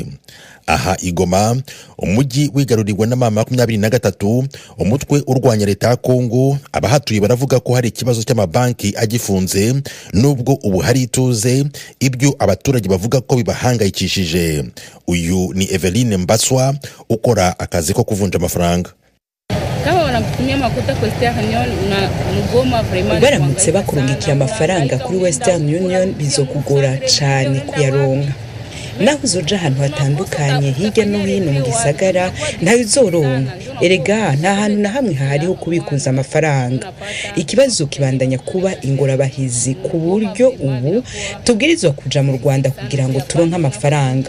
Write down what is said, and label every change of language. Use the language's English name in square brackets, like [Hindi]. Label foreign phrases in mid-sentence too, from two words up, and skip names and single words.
[Kinyarwanda] Aha Igoma, umujyi wigaruriwe na mama 23, umutwe urwanya leta ya Kongo, abahatuye baravuga ko hari ikibazo cy'amabanki agifunze, nubwo ubu hari ituze, ibyo abaturage bavuga ko bibahangayikishije. Uyu ni Eveline Mbaswa, ukora akazi ko kuvunja amafaranga. [Rundi] Baramutse bakurungikiye amafaranga kuri Western Union bizokugora cyane kuyaronka. Naho uzoja ahantu hatandukanye hirya no hino mu gisagara ntayo uzoronka. Erega nta hantu na hamwe hariho kubikuza amafaranga. Ikibazo kibandanya kuba ingorabahizi ku buryo ubu tubwirizwa kuja mu Rwanda kugira ngo turonke amafaranga.